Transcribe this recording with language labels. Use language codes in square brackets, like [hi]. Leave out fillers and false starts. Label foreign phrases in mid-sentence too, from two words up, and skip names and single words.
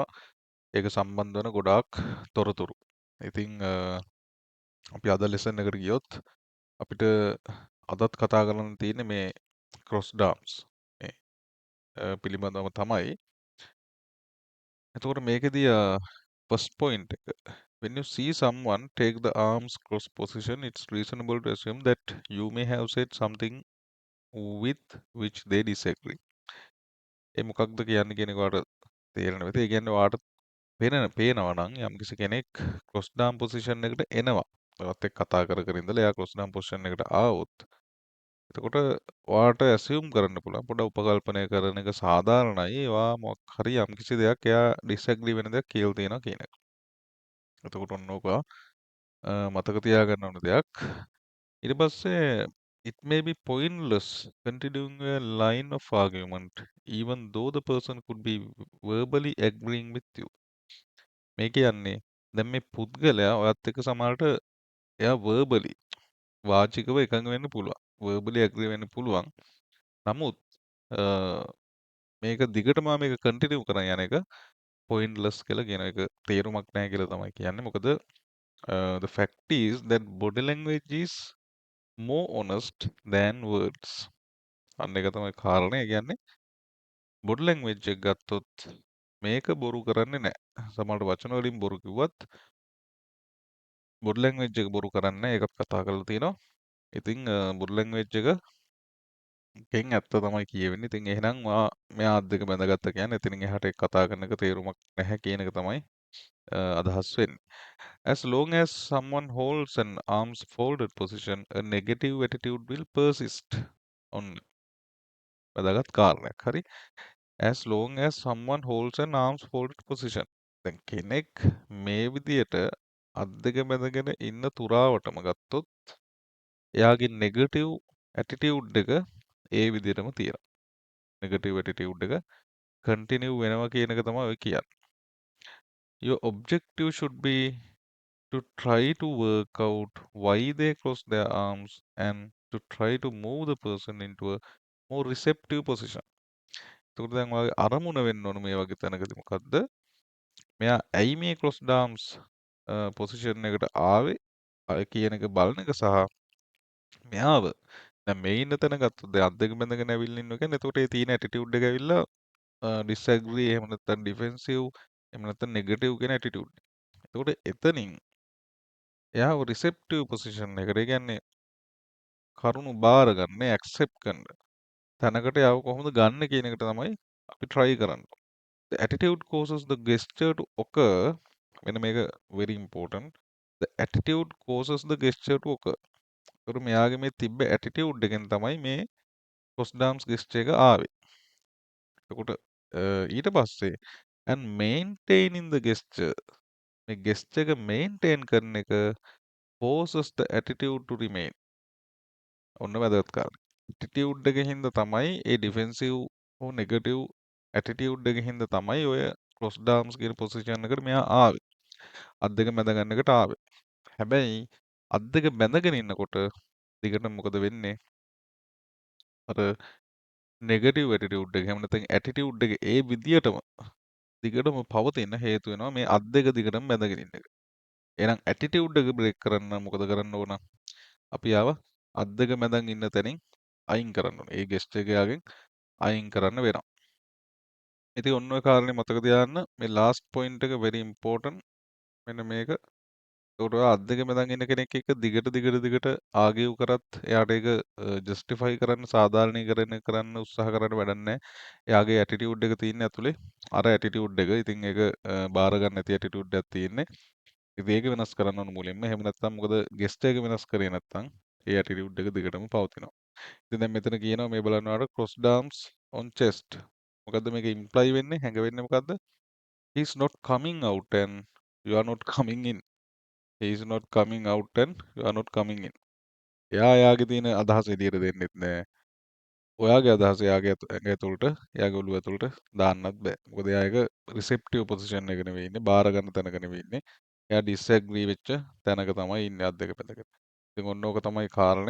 [si] ඒක සම්බන්ධ වෙන ගොඩාක් තොරතුරු. ඉතින් අපි අද ලෙසන් එකට ගියොත් අපිට අදත් කතා කරන්න තියෙන්නේ මේ [en] cross arms [si] මේ පිළිබඳව තමයි. එතකොට මේකෙදී [en] first point එක when you see someone take the arms cross position, it's reasonable to assume that you may have said something with which they disagree. [si] ඒ මොකක්ද කියන්නේ කියන එක ඔයාලට තේරෙන විදිහ. ඒ කියන්නේ ඔයාලට පේනවා නම් යම්කිසි කෙනෙක් [en] cross arm position [si] එකට එනවා. ඔයත් එක්ක කතා කර කර ඉඳලා එයා [en] cross arm position [si] එකට ආවොත් එතකොට ඔයාට ඇසියුම් කරන්න පුළුවන් පොඩ්ඩක් උපකල්පනය කරන එක සාධාරණයි. ඒවා මොකක් හරි යම්කිසි දෙයක් එයා ඩිස්ඇග්‍රී වෙන දෙයක් කියලා තියෙනවා කියන එක. එතකොට ඔන්න ඕක මතක තියාගන්න ඕන දෙයක්. ඊට පස්සේ [en] it may be pointless continuing a line of argument even though the person could be verbally agreeing with you. [si] මේ කියන්නේ දැන් මේ පුද්ගලයා ඔයත් එක්ක සමහරට එයා verbally වාචිකව එකඟ වෙන්න පුළුවන්. [en] verbally agree [si] වෙන්න පුළුවන්. නමුත් අ, මේක දිගටම මේක කන්ටිනියු කරන් යන එක pointless කියලා කියන එක තේරුමක් නැහැ කියලා තමයි කියන්නේ. [en] මොකද the fact is that body language is more honest than words. [si] අන්න එක තමයි කාරණේ. ඒ කියන්නේ [en] body language [si] එක ගත්තොත් මේක බොරු කරන්නේ නැහැ. සමහරට වචන වලින් බොරු කිව්වත් [en] body language [si] එක බොරු කරන්නේ නැහැ. ඒකත් කතා කරලා තියෙනවා. ඉතින් [en] body language [si] එකෙන් ඇත්ත තමයි කියවෙන්නේ. ඉතින් එහෙනම් මෙයා අත් දෙක බැඳගත්ත කියන්නේ එතනින් එහාට ඒක කතා කරන එක තේරුමක් නැහැ කියන එක තමයි අදහස් වෙන්නේ. [en] As long as someone holds an arms folded position, a negative attitude will persist. [si] ඔන්න වැදගත් කාරණයක්. හරි. [en] As long as someone holds an arms folded position. [si] දැන් කෙනෙක් මේ විදියට අත් දෙක බැඳගෙන ඉන්න තුරාවටම ගත්තොත් එයාගේ [en] negative attitude [si] එක ඒ විදිහටම තියෙනවා. [en] negative attitude [si] එක කන්ටිනියු වෙනවා කියන එක තමයි ඔය කියන්නේ. [en] Your objective should be to try to work out why they cross their arms and to try to move the person into a more receptive position. [si] එතකොට දැන් ඔයාගේ අරමුණ වෙන්න ඕන මේ වගේ තැනකදී මොකද්ද? මෙයා ඇයි මේ [en] cross arms position [si] එකට ආවේ අය කියන එක බලන එක සහ මෙයාව දැන් මේ ඉන්න තැන ගත්තොත් දැන් අත් දෙක බැඳගෙන ඇවිල්ලා ඉන්නවා කියන්නේ එතකොට ඒ තියෙන ඇටිටියුඩ් එක ඇවිල්ලා ඩිස්ඇග්‍රී එහෙම නැත්නම් ඩිෆෙන්සිව් එහෙම නැත්නම් නෙගටිව් කියන ඇටිටියුඩ් එක. එතකොට එතනින් එයාව [en] receptive position [si] එකට ඒ කියන්නේ කරුණු බාර ගන්න ඇක්සෙප්ට් කරන තැනකට එයාව කොහොමද ගන්න කියන එකට තමයි අපි try කරන්නේ. [en] The attitude causes the gesture to occur. [si] මෙන්න මේක [en] very important. The attitude causes the gesture to occur. [si] ඒතර මෙයාගේ මේ තිබ්බ attitude එකෙන් තමයි මේ [en] cross dance gesture [si] එක ආවේ. එතකොට ඊට පස්සේ [en] and maintaining the gesture [si] මේ gesture එක maintain කරන එක [en] causes the attitude to remain. [si] ඔන්න වැදගත් කාරණා. attitude එකකින් හින්දා තමයි ඒ defensive හෝ negative attitude එකකින් හින්දා තමයි ඔය [en] cross dance [si] කියන position එකට මෙයා ආවේ. අත් දෙක මැද ගන්න එකට ආවේ. හැබැයි අත් දෙක බැඳගෙන ඉන්නකොට දිගටම මොකද වෙන්නේ? අර [en] negative attitude [si] එක එහෙම නැත්නම් ඇටිටියුඩ් එක ඒ විදියටම දිගටම පවතින හේතු වෙනවා මේ අත් දෙක දිගටම බැඳගෙන ඉන්න එක. එහෙනම් ඇටිටියුඩ් එක බ්‍රේක් කරන්න මොකද කරන්න ඕන? අපි ආව අත් දෙක මැදන් ඉන්න තැනින් අයින් කරන්න ඕනේ. ඒ ගෙස්ට් එක යාගෙන් අයින් කරන්න වෙනවා. ඉතින් ඔන්න ඔය කාරණේ මතක තියාගන්න මේ [en] last point [si] එක [en] very important. [si] මෙන්න මේක ඒකට ඔයා අත් දෙක මැදන් ඉන්න කෙනෙක් එක්ක දිගට ආගියු කරත් එයාට ඒක ජස්ටිෆයි කරන්න සාධාරණීකරණය කරන්න උත්සාහ කරන්න වැඩක් නැහැ. එයාගේ ඇටිටියුඩ් එක තියෙන්නේ ඇතුලේ අර ඇටිටියුඩ් එක. ඉතින් ඒක බාර ගන්න නැති ඇටිටියුඩ් එකක් තියෙන්නේ. ඉතින් ඒක වෙනස් කරන්න ඕන මුලින්ම. එහෙම නැත්නම් මොකද ගෙස්ට් එක වෙනස් කරේ නැත්නම් ඒ ඇටිටියුඩ් එක දිගටම පවතිනවා. ඉතින් දැන් මෙතන කියනවා මේ බලන්න ඔයාලට [en] crossed arms on chest. [si] මොකද්ද මේක imply වෙන්නේ? හැඟවෙන්නේ මොකද්ද? [en] He is not coming out and you are not coming in. He is not coming out and you are not coming in. [si] එයා එයාගේ තියෙන අදහස එළියට දෙන්නෙත් නෑ. ඔයාගේ අදහස එයාගේ ඇඟ ඇතුළට, එයාගේ ඔළුව ඇතුළට දාන්නත් බෑ. මොකද එයා ඒක [en] receptive position [si] එක නෙවෙයි ඉන්නේ, බාර ගන්න තැනක නෙවෙයි ඉන්නේ. එයා ඩිස්ඇග්‍රී වෙච්ච තැනක තමයි ඉන්නේ අත් දෙක බැඳගෙන. ඉතින් ඔන්න ඕක තමයි කාරණය.